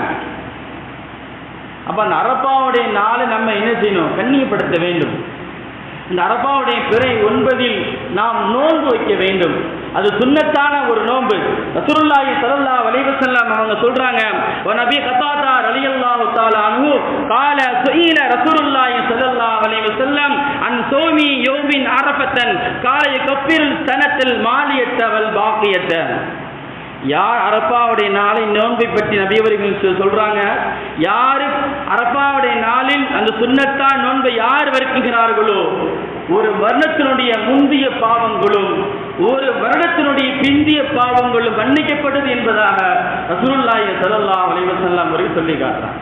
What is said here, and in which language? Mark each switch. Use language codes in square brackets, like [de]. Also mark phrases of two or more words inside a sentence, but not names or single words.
[ta] அப்ப அந்த அரஃபாவுடைய நாளை நம்ம என்ன செய்யணும், கண்ணியப்படுத்த வேண்டும். இந்த அரஃபாவுடைய பிறை 9 நாம் நோன்பு வைக்க வேண்டும். அது சுன்னத்தான ஒரு நோன்பு. [ar] رسول الله صلى الله عليه وسلم [ta] அவங்க சொல்றாங்க, [ar] و نبي قتادة رضي الله تعالى عنه قال سئل رسول الله صلى الله عليه وسلم عن صوم يوم عرفة قال يكفر السنة الماضية والباقية. [ta] யார் அரஃபாவுடைய நாளின் நோன்பை பற்றி நபி அவர்கள் சொல்றாங்க, யார் அரஃபாவுடைய நாளில் அந்த சுன்னத்தான் நோன்பை யார் வர்க்குகிறார்களோ ஒரு வருடத்தினுடைய முந்திய பாவங்களும் ஒரு வருடத்தினுடைய பிந்திய பாவங்களும் மன்னிக்கப்படுது என்பதாக [ar] رسول الله صلى الله عليه وسلم [ta] அவர்கள் சொல்லி காட்டுறாங்க.